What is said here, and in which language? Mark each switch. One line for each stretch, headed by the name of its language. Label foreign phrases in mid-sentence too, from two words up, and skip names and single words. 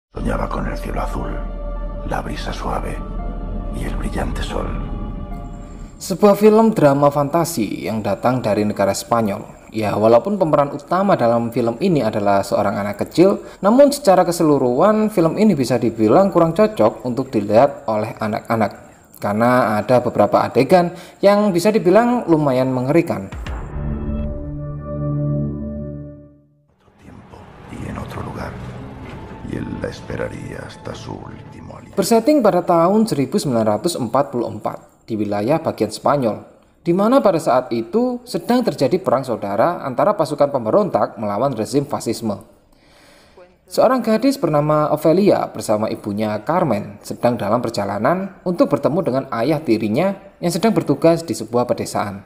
Spanish: Soñaba con el cielo azul, la brisa suave y el brillante sol.
Indonesian: Sebuah film drama fantasi yang datang dari negara Spanyol. Ya, walaupun pemeran utama dalam film ini adalah seorang anak kecil, namun secara keseluruhan film ini bisa dibilang kurang cocok untuk dilihat oleh anak-anak. Karena ada beberapa adegan yang bisa dibilang lumayan mengerikan.
Spanish: Tiempo y en otro lugar. Y él la esperaría hasta su último aliento.
Indonesian: Bersetting pada tahun 1944 di wilayah bagian Spanyol, di mana pada saat itu sedang terjadi perang saudara antara pasukan pemberontak melawan rezim fasisme. Seorang gadis bernama Ofelia bersama ibunya Carmen sedang dalam perjalanan untuk bertemu dengan ayah tirinya yang sedang bertugas di sebuah pedesaan.